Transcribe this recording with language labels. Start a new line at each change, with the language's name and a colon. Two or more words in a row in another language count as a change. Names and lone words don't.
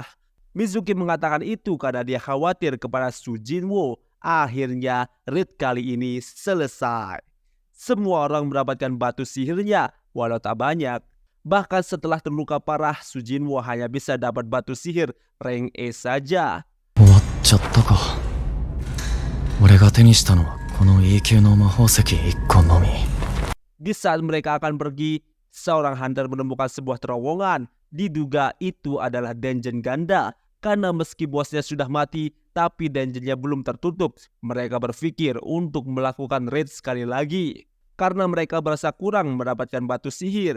Indonesian: Mizuki mengatakan itu karena dia khawatir kepada Su Jinwoo. Akhirnya raid kali ini selesai. Semua orang mendapatkan batu sihirnya walau tak banyak. Bahkan setelah terluka parah, Su Jinwoo hanya bisa dapat batu sihir rank E saja.
Japanese: 終わっちゃったか。俺が手にしたのはこの E 級の魔法石1個のみ。
Indonesian: Di saat mereka akan pergi, seorang hunter menemukan sebuah terowongan. Diduga itu adalah dungeon ganda. Karena meski bosnya sudah mati, tapi dungeonnya belum tertutup. Mereka berpikir untuk melakukan raid sekali lagi. Karena mereka merasa kurang mendapatkan batu sihir.